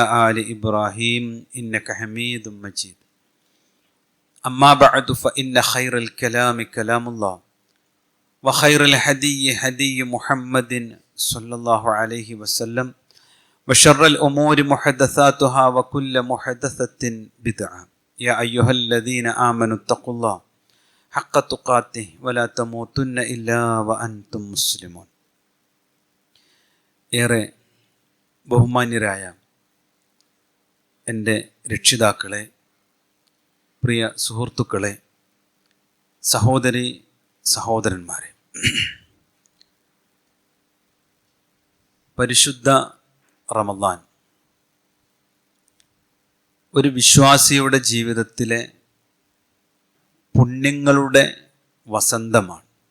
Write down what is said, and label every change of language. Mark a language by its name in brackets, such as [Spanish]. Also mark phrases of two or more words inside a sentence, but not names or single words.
[Arabic] آل إبراهيم إنك حميد مجيد أما بعد فإن خير الكلام كلام الله وخير الهدي هدي محمد صلى الله عليه وسلم وشر الأمور محدثاتها وكل محدثة بدعة يا أيها الذين آمنوا اتقوا الله حق تقاته ولا تموتن إلا وأنتم مسلمون. [Malayalam] ഏറെ ബഹുമാന്യരായ എൻ്റെ രക്ഷിതാക്കളെ, പ്രിയ സുഹൃത്തുക്കളെ, സഹോദരി സഹോദരന്മാരെ, പരിശുദ്ധ റമദാൻ ഒരു വിശ്വാസിയുടെ ജീവിതത്തിലെ പുണ്യങ്ങളുടെ വസന്തമാണ്.